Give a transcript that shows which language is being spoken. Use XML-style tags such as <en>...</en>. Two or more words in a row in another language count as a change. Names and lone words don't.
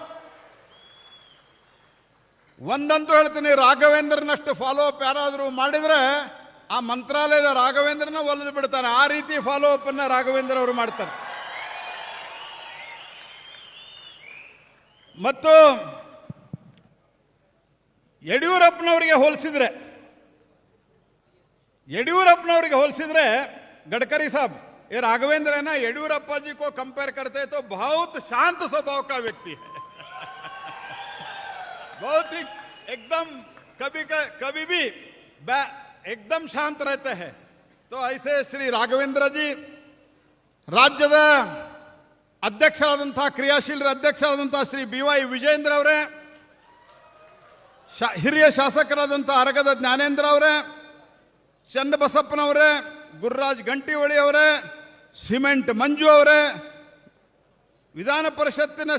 <kn>ಒಂದಂತೂ ಹೇಳ್ತೀನಿ, ರಾಘವೇಂದ್ರನಷ್ಟು</kn> <en>follow up</en> <kn>ಯಾರಾದರೂ ಮಾಡಿದರೆ ಆ ಮಂತ್ರಾಲಯದ ರಾಘವೇಂದ್ರನ ಒಲಿದು ಬಿಡ್ತಾನೆ. ಆ ರೀತಿ</kn> <en>follow up</en> <kn>ಅನ್ನ ರಾಘವೇಂದ್ರ ಅವರು ಮಾಡ್ತಾರೆ. ಮತ್ತು ಯಡಿಯೂರಪ್ಪನವರಿಗೆ ಹೋಲಿಸಿದ್ರೆ येडियूरप्पनवರಿಗೆ ಹೋಲಿಸಿದ್ರೆ</kn> <hi>गडकरी साहब ये राघवेंद्र है ना, येडियूरप्पा जी को कंपेयर करते तो बहुत शांत स्वभाव का व्यक्ति है बहुत ही एकदम कभी भी एकदम शांत रहते हैं। तो ऐसे श्री राघवेंद्र जी</hi> <kn>ರಾಜ್ಯದ ಅಧ್ಯಕ್ಷರಾದಂತಹ ಕ್ರಿಯಾಶೀಲ ಅಧ್ಯಕ್ಷರಾದಂತಹ ಶ್ರೀ BY ವಿಜೇಂದ್ರ ಅವರೇ, ಹಿರಿಯ ಶಾಸಕರಾದಂತಹ ಅರಗದ ಜ್ಞಾನೇಂದ್ರ ಅವರೇ, ಚನ್ನಬಸಪ್ಪನವರೇ, ಗುರುರಾಜ್ ಗಂಟಿಹೊಳಿ ಅವರೇ, ಸಿಮೆಂಟ್ ಮಂಜು ಅವರೇ, ವಿಧಾನ ಪರಿಷತ್ತಿನ</kn>